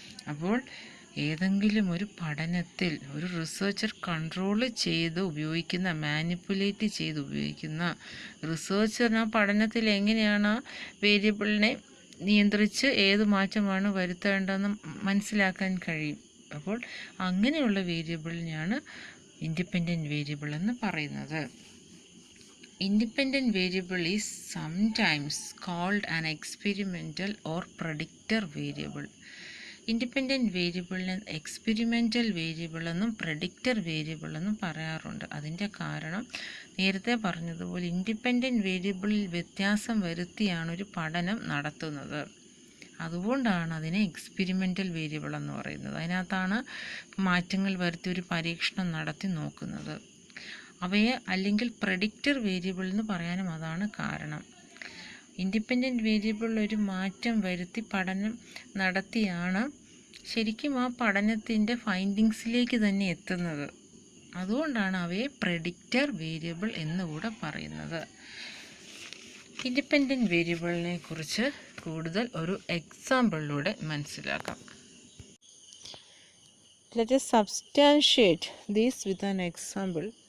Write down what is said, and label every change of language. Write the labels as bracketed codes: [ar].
[ml] അപ്പോൾ ഏതെങ്കിലും ഒരു പഠനത്തിൽ ഒരു റിസർച്ചർ കൺട്രോൾ ചെയ്ത് ഉപയോഗിക്കുന്ന, മാനിപ്പുലേറ്റ് ചെയ്ത് ഉപയോഗിക്കുന്ന റിസർച്ചറിന് ആ പഠനത്തിൽ എങ്ങനെയാണ് വേരിയബിളിനെ നിയന്ത്രിച്ച് ഏത് മാറ്റമാണ് വരുത്തേണ്ടതെന്ന് മനസ്സിലാക്കാൻ കഴിയും. അപ്പോൾ അങ്ങനെയുള്ള വേരിയബിളിനെയാണ് ഇൻഡിപെൻഡൻറ്റ് വേരിയബിൾ എന്ന് പറയുന്നത്. [en] Independent variable is sometimes called an experimental or predictor variable. [ml] Independent വേരിയബിളിനെ എക്സ്പെരിമെൻ്റൽ വേരിയബിൾ എന്നും പ്രഡിക്റ്റർ വേരിയബിൾ എന്നും പറയാറുണ്ട്. അതിൻ്റെ കാരണം നേരത്തെ പറഞ്ഞതുപോലെ ഇൻഡിപെൻഡൻറ്റ് വേരിയബിളിൽ വ്യത്യാസം വരുത്തിയാണ് ഒരു പഠനം നടത്തുന്നത്. അതുകൊണ്ടാണ് അതിനെ എക്സ്പെരിമെൻ്റൽ വേരിയബിൾ എന്ന് പറയുന്നത്. അതിനകത്താണ് മാറ്റങ്ങൾ വരുത്തി ഒരു പരീക്ഷണം നടത്തി നോക്കുന്നത്. അവയെ അല്ലെങ്കിൽ പ്രഡിക്റ്റർ വേരിയബിൾ എന്ന് പറയാനും അതാണ് കാരണം. ഇൻഡിപെൻഡൻറ്റ് വേരിയബിളിൽ ഒരു മാറ്റം വരുത്തി പഠനം നടത്തിയാണ് ശരിക്കും ആ പഠനത്തിൻ്റെ ഫൈൻഡിങ്സിലേക്ക് തന്നെ എത്തുന്നത്. അതുകൊണ്ടാണ് അവയെ പ്രെഡിക്റ്റർ വേരിയബിൾ എന്നുകൂടെ പറയുന്നത്. ഇൻഡിപെൻഡൻറ്റ് വേരിയബിളിനെ കുറിച്ച് കൂടുതൽ ഒരു എക്സാമ്പിളിലൂടെ മനസ്സിലാക്കാം. [en] Let us substantiate this with an example.